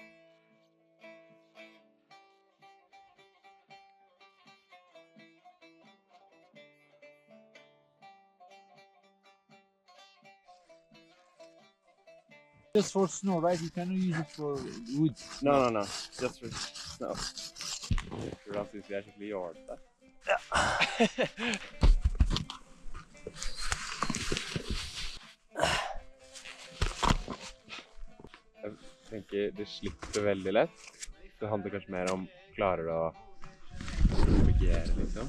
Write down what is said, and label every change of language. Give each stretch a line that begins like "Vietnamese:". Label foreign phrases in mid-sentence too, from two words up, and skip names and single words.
English: Just for snow, right? You cannot use it for wood. No. Just for snow.
Norwegian: For da synes vi skikkelig jålete. Jeg tenker det slipper veldig lett. Det handler kanskje mer om klarer du å navigere, liksom.